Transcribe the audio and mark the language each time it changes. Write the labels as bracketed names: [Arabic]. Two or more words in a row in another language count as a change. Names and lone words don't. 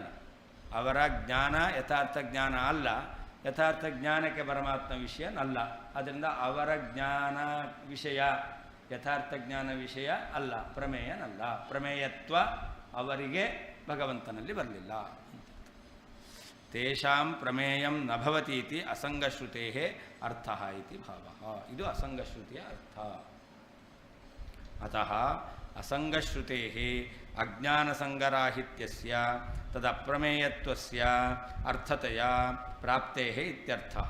[Kannada] ಅವರ ಜ್ಞಾನ ಯಥಾರ್ಥ ಜ್ಞಾನ ಅಲ್ಲ, ಯಥಾರ್ಥ ಜ್ಞಾನಕ್ಕೆ ಪರಮಾತ್ಮ ವಿಷಯನಲ್ಲ. ಅದರಿಂದ ಅವರ ಜ್ಞಾನ ವಿಷಯ, ಯಥಾರ್ಥ ಜ್ಞಾನ ವಿಷಯ ಅಲ್ಲ, ಪ್ರಮೇಯನಲ್ಲ. ಪ್ರಮೇಯತ್ವ ಅವರಿಗೆ ಭಗವಂತನಲ್ಲಿ ಬರಲಿಲ್ಲ. [Sanskrit] ತೇಷಾಂ ಪ್ರಮೇಯಂ ನ ಭವತಿ ಇತಿ ಅಸಂಗಶ್ರುತೇ ಅರ್ಥ ಇತಿ ಭಾವ. [Kannada] ಇದು ಅಸಂಗಶ್ರುತಿಯ ಅರ್ಥ. [Sanskrit] ಅತಃ ಅಸಂಗಶ್ರುತೇ ಅಜ್ಞಾನಸಂಗರಾಹಿತ್ಯಸ್ಯ ತದಪ್ರಮೇಯತ್ವಸ್ಯ ಅರ್ಥತೆಯ ಪ್ರಾಪ್ತೇ ಇತ್ಯರ್ಥಃ.